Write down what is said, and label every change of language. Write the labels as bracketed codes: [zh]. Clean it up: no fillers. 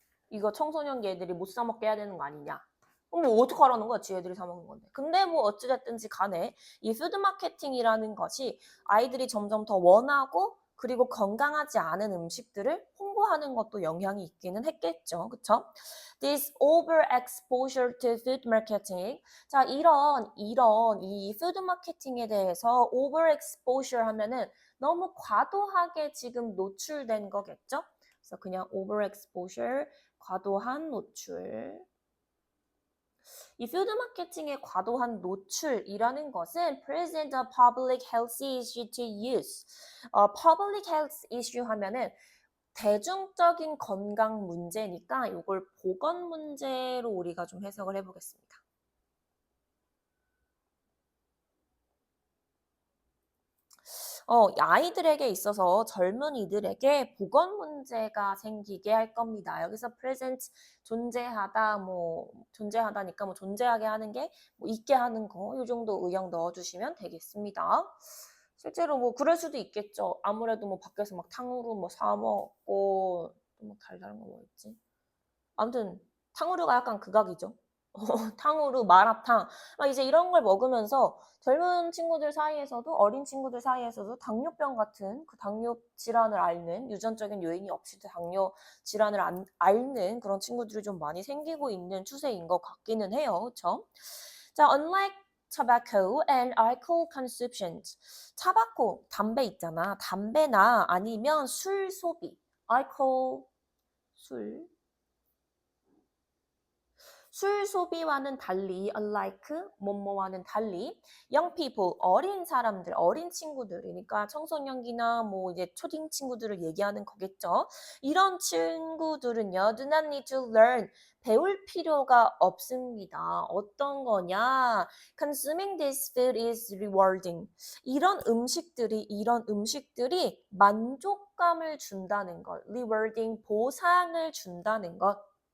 [ko] 이거 청소년기 애들이 못 사 먹게 해야 되는 거 아니냐. 뭐 어떡하라는 거야, 지 애들이 사 먹는 건데. 근데 뭐 어찌됐든지 간에 이 푸드 마케팅이라는 것이 아이들이 점점 더 원하고 그리고 건강하지 않은 음식들을 홍보하는 것도 영향이 있기는 했겠죠. 그쵸? [en] This overexposure to food marketing. [ko] 자, 이런 이 푸드 마케팅에 대해서 overexposure 하면은 너무 과도하게 지금 노출된 거겠죠? 그래서 그냥 overexposure, 과도한 노출. 이 푸드 마케팅의 과도한 노출이라는 것은 [en] present a public health issue to use. [ko] public health issue 하면은 대중적인 건강 문제니까 이걸 보건 문제로 우리가 좀 해석을 해보겠습니다. 아이들에게 있어서 젊은이들에게 보건 문제가 생기게 할 겁니다. 여기서 present 존재하다 뭐 존재하다니까 뭐 존재하게 하는 게 뭐 있게 하는 거 이 정도 의역 넣어주시면 되겠습니다. 실제로 뭐 그럴 수도 있겠죠. 아무래도 뭐 밖에서 막 탕후루 뭐 사 먹고 또 뭐 달달한 거 뭐 있지? 아무튼 탕후루가 약간 극악이죠. 탕후루, 마라탕 막 이제 이런 걸 먹으면서 젊은 친구들 사이에서도 어린 친구들 사이에서도 당뇨병 같은 그 당뇨 질환을 앓는 유전적인 요인이 없이도 당뇨 질환을 앓는 그런 친구들이 좀 많이 생기고 있는 추세인 것 같기는 해요. 그렇죠? [en] 자, unlike tobacco and alcohol consumptions. [ko] 담배 있잖아. 담배나 아니면 술 소비. alcohol 술 소비와는 달리, unlike, 뭐뭐와는 달리, [en] young people, [ko] 어린 사람들, 어린 친구들이니까 청소년기나 뭐 이제 초딩 친구들을 얘기하는 거겠죠. 이런 친구들은요, [en] do not need to learn, [ko] 배울 필요가 없습니다. 어떤 거냐? [en] Consuming this food is rewarding. [ko] 이런 음식들이 만족감을 준다는 것, rewarding, 보상을 준다는 것.